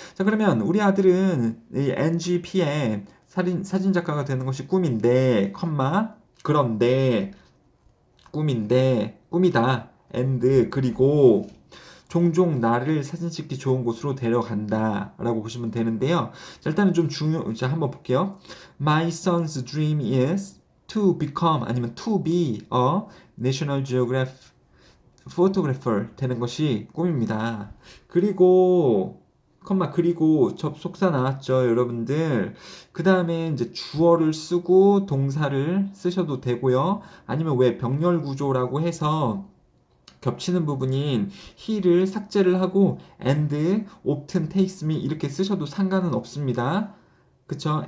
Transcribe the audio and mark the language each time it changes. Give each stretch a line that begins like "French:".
Korean: 자, 그러면 우리 아들은 이 NGP의 사진 작가가 되는 것이 꿈인데, 그런데, 꿈이다. 그리고 종종 나를 사진 찍기 좋은 곳으로 데려간다 라고 보시면 되는데요. 자, 일단은 자, 한번 볼게요.
English: My son's dream is to become
Korean: 아니면
English: to be a National Geographic photographer
Korean: 되는 것이 꿈입니다. 그리고 접속사 나왔죠, 여러분들. 그 다음에 이제 주어를 쓰고 동사를 쓰셔도 되고요. 아니면 왜 병렬 구조라고 해서 겹치는 부분인 he를 삭제를 하고
English: and often takes me
Korean: 이렇게 쓰셔도 상관은 없습니다. 그쵸?